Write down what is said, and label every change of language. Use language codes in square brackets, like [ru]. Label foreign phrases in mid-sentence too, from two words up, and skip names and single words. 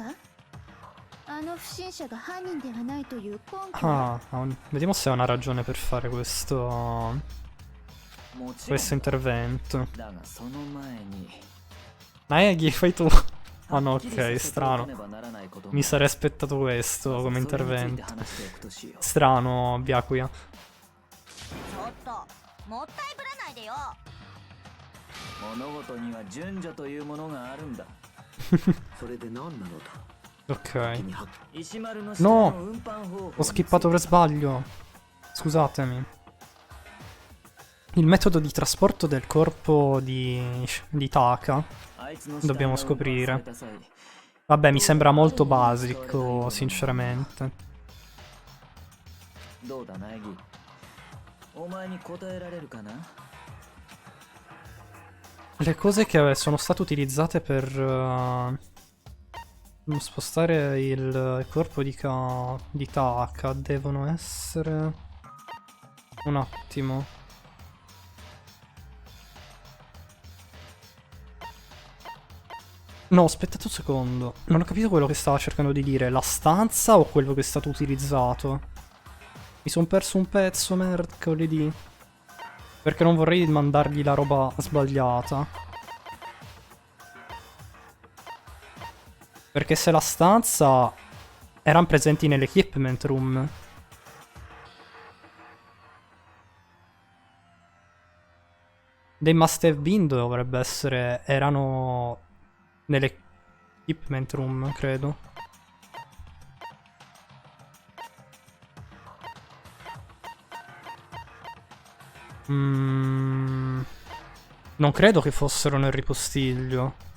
[ja] あの不審者が犯人ではないという根拠。 [it] Ah, vediamo se ha una ragione per fare questo [ja] もちろん [it] intervento. [ja] だがその前に [it] Naegi, fai tu. Ah no, [ja] はっきりさ [it] ok, [ja] せておか [it] strano. [ja] ねばならないことも [it] Mi sarei aspettato questo come [ja] それについて [it] intervento. [ja] 話しておくとしよう。 [it] Strano, Byakuya. [ja] ちょっともったいぶらないでよ。物事には順序というものがあるんだ。それで何なのだ。 [it] Ok. [ja] 石丸の [it] No [ja] の運搬方法 [it] Ho skippato per sbaglio. Scusatemi. Il metodo di trasporto del corpo di Taka. [ja] あいつの [it] Dobbiamo [ja] 死体が運搬さ [it] scoprire. [ja] れた際 [it] Vabbè, mi sembra molto basico, sinceramente. [ja] どうだ苗木、お前に答えられるかな？ [it] Le cose che sono state utilizzate per spostare il corpo di Taka devono essere... Un attimo. No, aspettate un secondo. Non ho capito quello che stava cercando di dire. La stanza o quello che è stato utilizzato? Mi sono perso un pezzo, mercoledì. Perché non vorrei mandargli la roba sbagliata. Perché se la stanza erano presenti nell' [en] equipment room. They must have been [it] dovrebbe essere... Erano nell' [en] equipment room, [it] credo. Non credo che fossero nel ripostiglio.